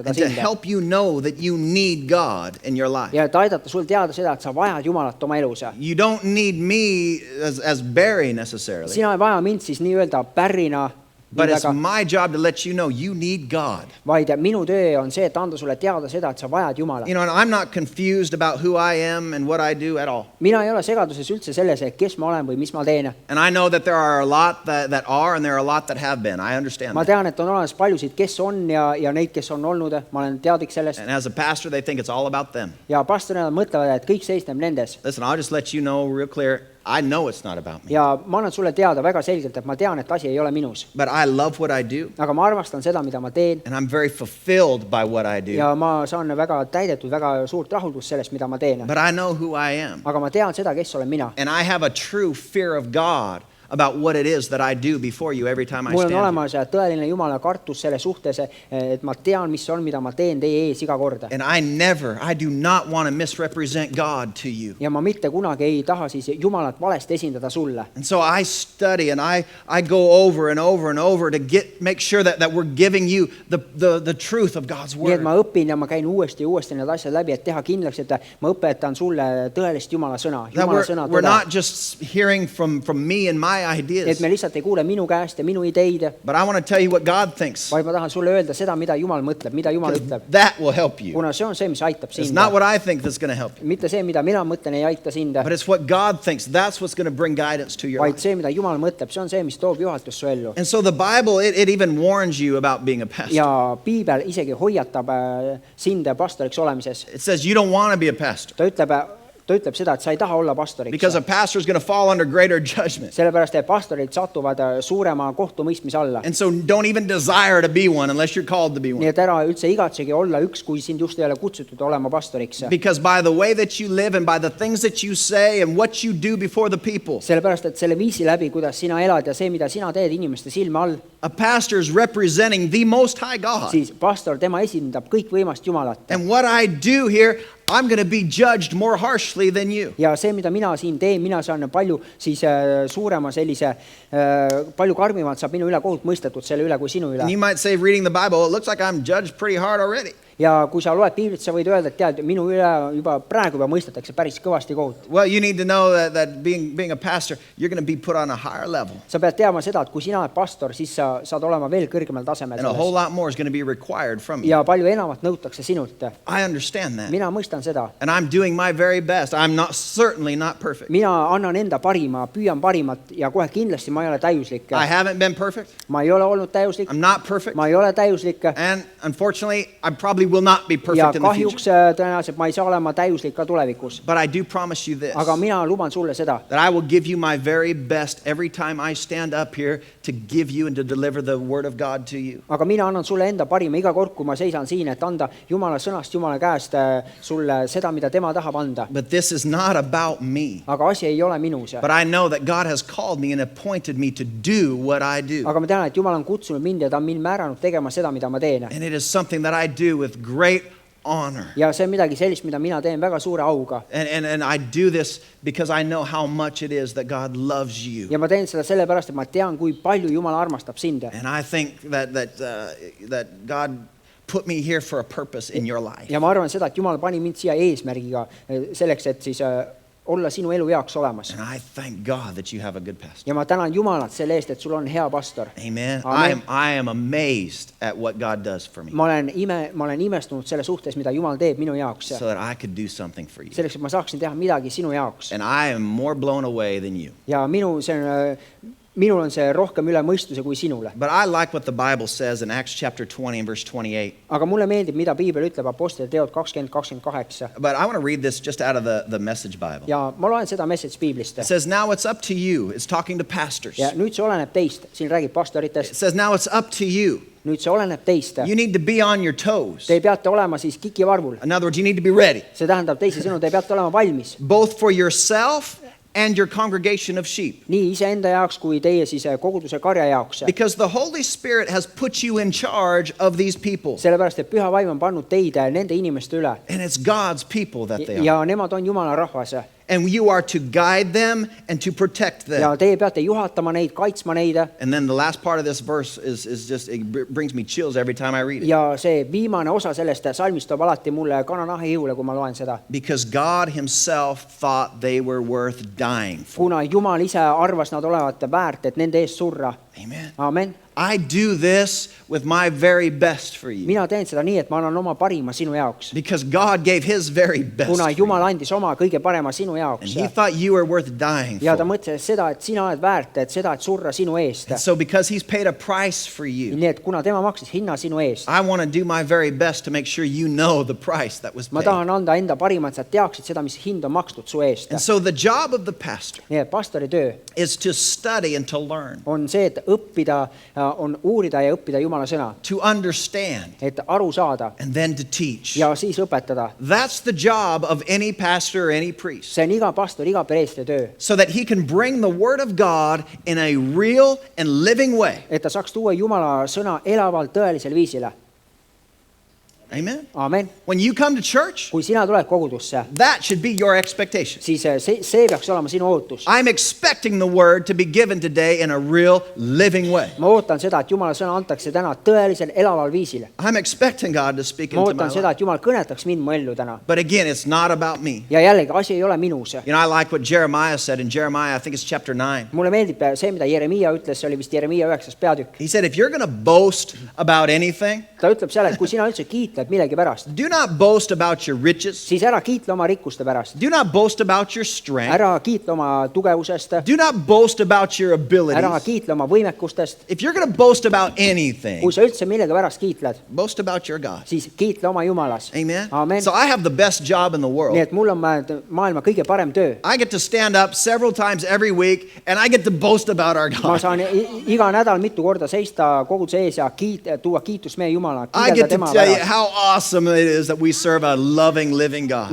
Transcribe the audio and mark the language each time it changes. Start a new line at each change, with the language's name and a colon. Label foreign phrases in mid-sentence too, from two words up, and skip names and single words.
English: And to
Estonian: sind.
English: help you know that you need God in your life.
Estonian: Ja et aidata sul teada seda, et sa vajad Jumalat oma elus.
English: You don't need me as Barry necessarily.
Estonian: Sina ei vaja mind siis nii-öelda pärrina,
English: But it's my job to let you know you need God.
Estonian: vaid minu töö on see, et anda sulle teada seda, et sa vajad Jumalat.
English: You know, and I'm not confused about who I am and what I do at all.
Estonian: Mina ei ole segaduses üldse selles, et kes ma olen või mis ma teen.
English: And I know that there are a lot that are and there are a lot that have been. I understand
Estonian: Ma
English: that.
Estonian: tean, et on olemas paljusid, kes on ja neid, kes on olnud. Ma olen teadlik sellest.
English: And as a pastor, they think it's all about them.
Estonian: Ja pastorina mõtlevad, et kõik seisneb nendes.
English: Listen, I'll just let you know real clear. I know it's not about me.
Estonian: Ja ma annan sulle teada väga selgelt, et ma tean, et asi ei ole minus.
English: But I love what I do.
Estonian: Aga ma armastan seda, mida ma teen.
English: And I'm very fulfilled by what I do.
Estonian: Ja ma saan väga täidetud, väga suurt rahuldust sellest, mida ma teen.
English: But I know who I am.
Estonian: Aga ma tean seda, kes olen mina.
English: And I have a true fear of God about what it is that I do before you every time I
Estonian: Mul on
English: stand.
Estonian: olemas tõeline Jumala kartus selle suhtes, et ma tean, mis on, mida ma teen teie ees iga kord.
English: And I do not want to misrepresent God to you.
Estonian: Ja ma mitte kunagi ei taha siis Jumalat valesti esindada sulle.
English: And so I study and I go over and over and over to make sure that we're giving you the truth of God's
Estonian: Nii et
English: word.
Estonian: ma õpin ja ma käin uuesti ja uuesti need asjad läbi, et teha kindlaks, et ma õpetan sulle tõelist Jumala sõna.
English: That
Estonian: Jumala sõna
English: we're
Estonian: tõde.
English: not just hearing from me and my ideas,
Estonian: Et me lihtsalt ei kuule minu käest ja minu ideid,
English: but I want to tell you what God thinks.
Estonian: vaid ma tahan sulle öelda seda, mida Jumal mõtleb, mida Jumal ütleb.
English: That will help you.
Estonian: Kuna see on see, mis aitab
English: It's
Estonian: sind.
English: not what I think that's going to help you,
Estonian: Mitte see, mida mina mõtlen, ei aita sind,
English: but it's what God thinks. That's what's going to bring guidance to your
Estonian: vaid
English: life.
Estonian: see, mida Jumal mõtleb, see on see, mis toob juhatust su ellu.
English: And so the Bible, it even warns you about being a pastor.
Estonian: Ja Piibel isegi hoiatab sind pastoriks olemises.
English: It says you don't want to be a pastor
Estonian: Ta ütleb seda, et sa ei taha olla pastoriks.
English: because a pastor is going to fall under greater judgment.
Estonian: Sellepärast, et pastorid satuvad suurema kohtumõistmise alla.
English: And so don't even desire to be one unless you're called to be
Estonian: Nii
English: one.
Estonian: et ära üldse igatsegi olla üks, kui sind just ei ole kutsutud olema pastoriks.
English: Because by the way that you live and by the things that you say and what you do before the people,
Estonian: Sellepärast, et selle viisi läbi, kuidas sina elad ja see, mida sina teed inimeste silme all,
English: a pastor is representing the Most High God.
Estonian: siis pastor, tema esindab kõikvõimast Jumalat.
English: And what I do here, I'm going to be judged more harshly than you.
Estonian: Ja see, mida mina siin teen, mina saan palju siis suurema sellise, palju karmimalt saab minu üle kohut mõistetud selle üle kui sinu üle.
English: And you might say, reading the Bible, it looks like I'm judged pretty hard already.
Estonian: Ja kui sa loed Piiblit, sa võid öelda, et tead, minu üle juba praegu mõistetakse päris kõvasti kohut.
English: Well, you need to know that being a pastor, you're going to be put on a higher level.
Estonian: Sa pead teadma seda, et kui sina oled pastor, siis sa saad olema veel kõrgemal tasemel
English: And a whole
Estonian: selles.
English: lot more is going to be required from you.
Estonian: Ja palju enamat nõutakse sinult.
English: I understand that.
Estonian: Mina mõistan seda.
English: And I'm doing my very best. I'm certainly not perfect.
Estonian: Mina annan enda parima, püüan parimat ja kohe kindlasti ma ei ole täiuslik.
English: I haven't been perfect.
Estonian: Ma ei ole olnud täiuslik.
English: I'm not perfect.
Estonian: Ma ei ole täiuslik.
English: And unfortunately, I probably will not be
Estonian: Ja
English: perfect in the
Estonian: kahjuks
English: future.
Estonian: tõenäoliselt ma ei saa olema täiuslik ka tulevikus.
English: But I do promise you this,
Estonian: Aga mina luban sulle seda,
English: that I will give you my very best every time I stand up here to give you and to deliver the word of God to you.
Estonian: aga mina annan sulle enda parima iga kord, kui ma seisan siin, et anda Jumala sõnast, Jumala käest sulle seda, mida tema tahab anda.
English: But this is not about me.
Estonian: Aga asi ei ole minus.
English: But I know that God has called me and appointed me to do what I do.
Estonian: Aga ma tean, et Jumal on kutsunud mind ja ta on mind määranud tegema seda, mida ma teen.
English: And it is something that I do with great honor.
Estonian: Ja see on midagi sellist, mida mina teen väga suure auga.
English: And I do this because I know how much it is that God loves you.
Estonian: Ja ma teen seda sellepärast, et ma tean, kui palju Jumal armastab sind.
English: And I think that God put me here for a purpose in your life.
Estonian: Ja ma arvan seda, et Jumal pani mind siia eesmärgiga selleks, et siis olla sinu elu jaoks olemas.
English: And I thank God that you have a good pastor.
Estonian: Ja ma tänan Jumalat selle eest, et sul on hea pastor.
English: Amen.
Estonian: Amen.
English: I am amazed at what God does for me
Estonian: Ma olen imestunud selle suhtes, mida Jumal teeb minu jaoks.
English: so that I could do something for you.
Estonian: Selleks, et ma saaksin teha midagi sinu jaoks.
English: And I am more blown away than you.
Estonian: Ja minu minul on see rohkem üle mõistuse kui sinule.
English: But I like what the Bible says in Acts chapter 20 and verse 28.
Estonian: Aga mulle meeldib, mida piibel ütleb Apostlite teod 20:28.
English: But I want to read this just out of the Message Bible.
Estonian: Ja ma loen seda message piiblist.
English: It says, now it's up to you. It's talking to pastors.
Estonian: Ja nüüd see oleneb teist. Siin räägib
English: It
Estonian: pastoritest.
English: says, now it's up to you.
Estonian: Nüüd see oleneb teist.
English: You need to be on your toes.
Estonian: Te peate olema siis kikivarvul.
English: In other words, you need to be ready,
Estonian: See tähendab teisisõnu, te peate olema valmis.
English: both for yourself and your congregation of sheep.
Estonian: Nii iseenda jaoks kui teie siis koguduse karja jaoks.
English: Because the Holy Spirit has put you in charge of these people.
Estonian: Sellepärast, et Püha Vaim on pannud teid nende inimeste üle.
English: And it's God's people that they are.
Estonian: Ja nemad on Jumala rahvas.
English: And you are to guide them and to protect them.
Estonian: Ja teie peate juhatama neid, kaitsma neid.
English: And then the last part of this verse is just, it brings me chills every time I read it.
Estonian: Ja see viimane osa sellest salmist toob alati mulle kananahi jõule, kui ma loen seda.
English: Because God himself thought they were worth dying for.
Estonian: Kuna Jumal ise arvas nad olevat väärt, et nende eest surra.
English: Amen.
Estonian: Amen.
English: I do this with my very best for you.
Estonian: Mina teen seda nii, et ma annan oma parima sinu jaoks.
English: Because God gave his very best
Estonian: Kuna
English: for you.
Estonian: Jumal andis oma kõige parema sinu
English: And
Estonian: jaoks.
English: he thought you were worth dying
Estonian: Ja ta
English: for.
Estonian: mõtles seda, et sina oled väärt, et seda, et surra sinu eest.
English: And so because he's paid a price for you,
Estonian: Nii et kuna tema maksis hinna sinu eest,
English: I want to do my very best to make sure you know the price that was
Estonian: ma
English: paid.
Estonian: tahan anda enda parima, et sa teaksid seda, mis hind on makstud su eest.
English: And so the job of the pastor
Estonian: Nii et pastori töö
English: is to study and to learn,
Estonian: on see, et õppida, on uurida ja õppida Jumala sõna,
English: to understand,
Estonian: et aru saada
English: and then to teach.
Estonian: ja siis õpetada.
English: That's the job of any pastor or any priest.
Estonian: See on iga pastori, iga preestri töö,
English: So that he can bring the word of God in a real and living way.
Estonian: et ta saaks tuua Jumala sõna elavalt tõelisel viisile.
English: Amen.
Estonian: Amen.
English: When you come to church,
Estonian: Kui sina tuled kogudusse,
English: that should be your expectation.
Estonian: siis see peaks olema sinu ootus.
English: I'm expecting the word to be given today in a real living way.
Estonian: Ma ootan seda, et Jumala sõna antakse täna tõelisel elaval viisile.
English: I'm expecting God to speak
Estonian: Ma
English: into my
Estonian: ootan seda,
English: life.
Estonian: et Jumal kõnetaks mind mu ellu täna.
English: But again, it's not about me.
Estonian: Ja jällegi, asi ei ole minus.
English: You know, I like what Jeremiah said in Jeremiah, I think it's chapter 9.
Estonian: Mulle meeldib see, mida Jeremiia ütles, see oli vist Jeremiia 9. peatükk.
English: He said, if you're going to boast about anything,
Estonian: Ta ütleb selle, et kui sina üldse kiitled millegi pärast,
English: do not boast about your riches.
Estonian: siis ära kiitle oma rikkuste pärast.
English: Do not boast about your strength.
Estonian: Ära kiitle oma tugevusest.
English: Do not boast about your
Estonian: Ära
English: abilities.
Estonian: kiitle oma võimekustest.
English: If you're going to boast about anything,
Estonian: Kui sa üldse millegi pärast kiitled,
English: boast about your God.
Estonian: siis kiitle oma Jumalas.
English: Amen.
Estonian: Amen.
English: So I have the best job in the
Estonian: Nii
English: world.
Estonian: et mul on maailma kõige parem töö.
English: I get to stand up several times every week and I get to boast about our
Estonian: Ma
English: God.
Estonian: saan iga nädal mitu korda seista koguduse ees ja tuua kiitust meie Jumala.
English: I get to tell you how awesome it is that we serve a loving, living God.